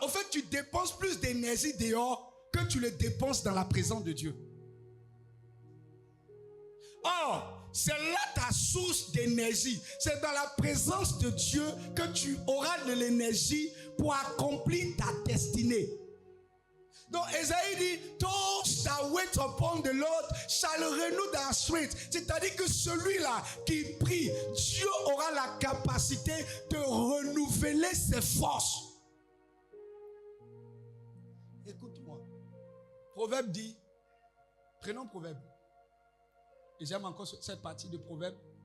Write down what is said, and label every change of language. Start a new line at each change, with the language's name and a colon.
French: Au fait, tu dépenses plus d'énergie dehors que tu le dépenses dans la présence de Dieu. Or, c'est là ta source d'énergie. C'est dans la présence de Dieu que tu auras de l'énergie pour accomplir ta destinée. Donc, Esaïe dit,
English: those that wait upon the Lord shall renew their strength.
French: C'est-à-dire que celui-là qui prie, Dieu aura la capacité de renouveler ses forces. Écoute-moi. Proverbe dit, prenons Proverbe. Et j'aime encore cette partie de Proverbe.